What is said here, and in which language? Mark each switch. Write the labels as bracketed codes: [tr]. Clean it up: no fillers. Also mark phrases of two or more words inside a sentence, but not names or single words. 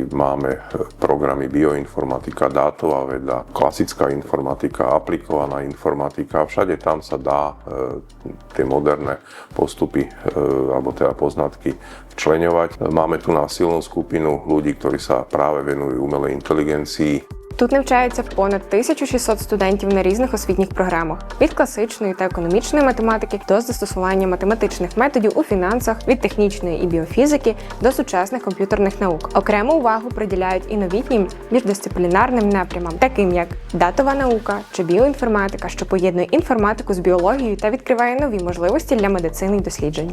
[sk] Máme programy bioinformatika, dátová veda, klasická informatika, aplikovaná informatika. Všade tam sa dá tie moderné postupy alebo teda poznatky včleňovať. Máme tu na silnú skupinu ľudí, ktorí sa práve venujú umelej inteligencii. [uk] Тут навчається понад 1600 студентів на різних освітніх програмах – від класичної та економічної математики до застосування математичних методів у фінансах, від технічної і біофізики до сучасних комп'ютерних наук. Окрему увагу приділяють і новітнім міждисциплінарним напрямам, таким як датова наука чи біоінформатика, що поєднує інформатику з біологією та відкриває нові можливості для медицини і досліджень.